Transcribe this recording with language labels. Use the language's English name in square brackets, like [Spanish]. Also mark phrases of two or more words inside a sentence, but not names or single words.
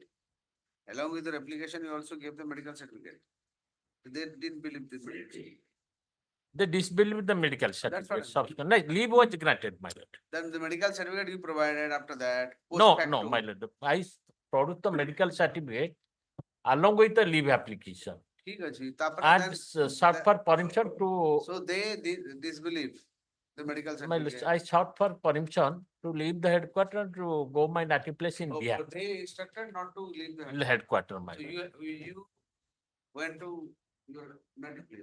[English] Along with the application, you also gave the medical certificate. They didn't believe this. They disbelieved the medical certificate. fine. Subsequent, like, leave was granted, my lord. Then the medical certificate you provided after that. post No, facto. my lord. I produced the medical certificate along with the leave application [Maithili] ठीक अछि, तापर [English] and then sought for permission to. So they disbelieve the medical My lord, certificate. I sought for permission to leave the headquarters to go my native place in Oh, Bihar. but they instructed not to leave the Headquarters, my So lord. you went to your native place?